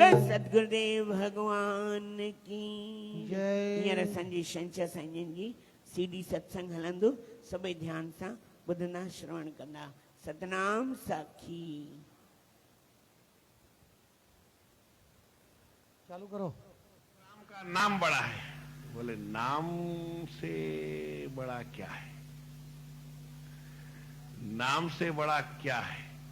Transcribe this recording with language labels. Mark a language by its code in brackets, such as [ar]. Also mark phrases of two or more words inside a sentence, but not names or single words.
[hi] सदगुरुदेव भगवान की जय। [sd] हींअर असांजी शंकर साईं जी सीडी सत्संग हलंदो, सभई ध्यान सां ॿुधंदा श्रवण कंदा। सतनाम साखी। चालू करो। [hi] राम का नाम बड़ा है। बोले नाम से बड़ा क्या है? नाम से बड़ा क्या है?